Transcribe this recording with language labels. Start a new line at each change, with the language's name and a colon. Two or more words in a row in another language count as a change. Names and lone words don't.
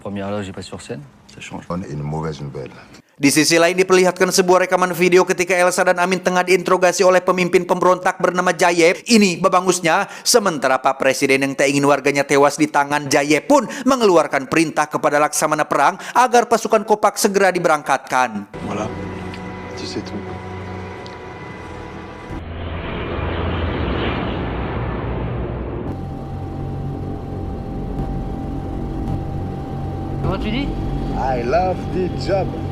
Indonesian: Di sisi lain diperlihatkan sebuah rekaman video ketika Elsa dan Amin tengah diinterogasi oleh pemimpin pemberontak bernama Zayev. Ini babangusnya, sementara Pak Presiden yang tak ingin warganya tewas di tangan Zayev pun mengeluarkan perintah kepada laksamana perang agar pasukan Kopak segera diberangkatkan.
French: Voilà. Tu sais tout. Comment tu dis?
English: I love the job.